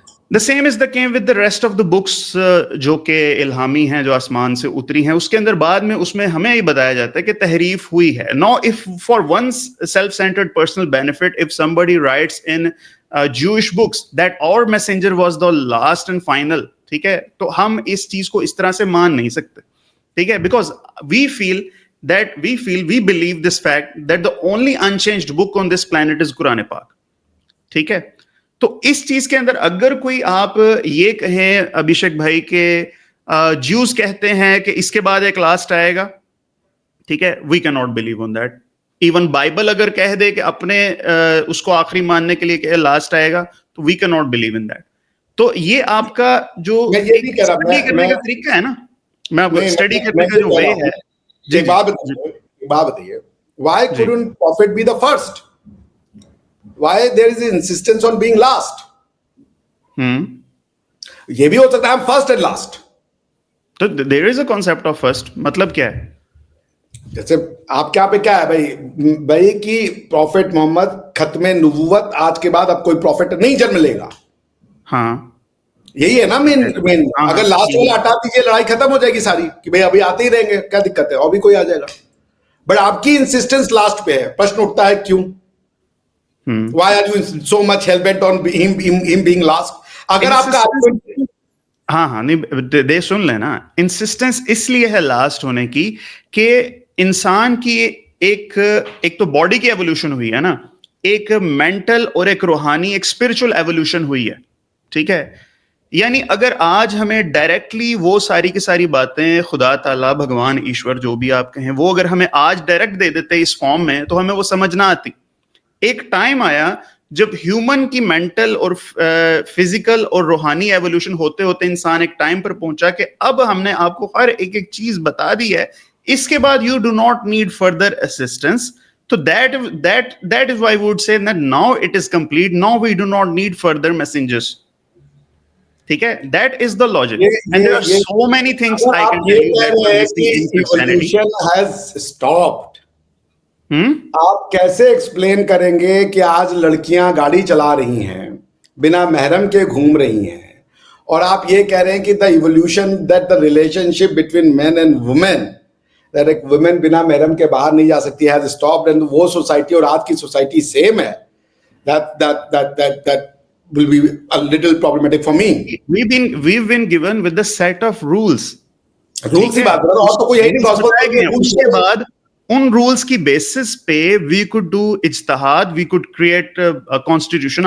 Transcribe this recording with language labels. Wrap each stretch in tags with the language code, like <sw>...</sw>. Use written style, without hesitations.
<en>The same is the case with the rest of the books</en> <ur>جو کہ الہامی ہیں, جو آسمان سے اتری ہیں. اس کے اندر بعد میں اس میں ہمیں یہ بتایا جاتا ہے کہ تحریف ہوئی ہے.</ur> <en>Now if for one's self-centered personal benefit, if somebody writes in Jewish books that our messenger was the last and final,</en> <ur>ٹھیک ہے, تو ہم اس چیز کو اس طرح سے مان نہیں سکتے, ٹھیک</ur> <en>ہے, because we believe this fact that the only unchanged book on this planet is Quran پاک, ٹھیک ہے.</en> <ur>تو اس چیز کے اندر اگر کوئی آپ یہ کہیں ابھیشیک بھائی کہ جیوز کہتے ہیں کہ اس کے بعد ایک لاسٹ آئے گا, ٹھیک ہے,</ur> <en>We can not believe on that.</en> <ur>Even Bible اگر کہہ دے کہ اپنے اس کو آخری ماننے کے لیے کہ لاسٹ آئے گا, تو</ur> <en>We can not believe in that.</en> <ur>تو یہ آپ کا جو اسٹڈی کرنے کا طریقہ ہے نا, میں اسٹڈی کرنے کا جو وے ہے. جی بات بتائیے,</ur> <en>why couldn't prophet be the first? Why there is insistence on being last?</en> <ur>یہ بھی ہو سکتا ہے</ur> <en>I'm first and last. تو there is a concept of first.</en> <ur>مطلب کیا ہے؟ جیسے آپ کیا پہ کیا ہے بھائی کہ پروفیٹ محمد ختم نبوت, آج کے بعد اب کوئی پروفیٹ نہیں جنم لے گا. ہاں یہی ہے نا مین. اگر لاسٹ والا ہٹا دیجیے لڑائی ختم ہو جائے گی ساری, کہ بھائی ابھی آتے ہی رہیں گے, کیا دقت ہے, اور بھی کوئی آ جائے گا. بٹ آپ کی انسسٹنس لاسٹ پہ ہے. پرشن اٹھتا ہے کیوں؟</ur> <en>Why are you so much hell-bent on him being last?</en> <ur>اگر آپ کا ہاں نہیں دے سن لینا, انسسٹنس اس لیے ہے لاسٹ ہونے کی کہ انسان کی ایک تو باڈی کی ایوولوشن ہوئی ہے نا, ایک مینٹل اور ایک روحانی, ایک اسپرچل ایوولوشن ہوئی ہے, ٹھیک ہے. یعنی اگر آج ہمیں ڈائریکٹلی وہ ساری کی ساری باتیں خدا تعالیٰ, بھگوان, ایشور, جو بھی آپ کہیں, وہ اگر ہمیں آج ڈائریکٹ دے دیتے اس فارم میں, تو ہمیں وہ سمجھ نہ آتی. ایک ٹائم آیا جب ہیومن کی مینٹل اور فزیکل اور روحانی ایوولوشن ہوتے ہوتے انسان ایک ٹائم پر پہنچا کہ اب ہم نے آپ کو ہر ایک چیز بتا دی ہے, اس کے بعد</ur> <en>You do not need further assistance. تو that is why we would say that now it is complete, now we do not need further messengers. ٹھیک ہے, that is the logic. And there are so many things I can tell you that are missing in Christianity. Evolution has stopped.</en> <ur>آپ کیسے explain کریں گے کہ آج لڑکیاں گاڑی چلا رہی ہیں, بنا محرم کے گھوم رہی ہیں, اور آپ یہ کہہ رہے ہیں کہ</ur> <en>the evolution that the relationship between man and woman,</en> <ur>that ایک وومین بنا محرم کے باہر نہیں جا سکتی, ہیز اسٹاپڈ. اینڈ وہ سوسائٹی اور آج کی سوسائٹی سیم ہے.</ur> <en>that will be a little problematic for me. We've been given with the set of rules.</en> <ur>Rules کی بات کرو, اور تو کوئی یہی نہیں. اس کے بعد ان رولز کی بیسس پہ</ur> <en>We could do اجتہاد, we could create constitution.</en>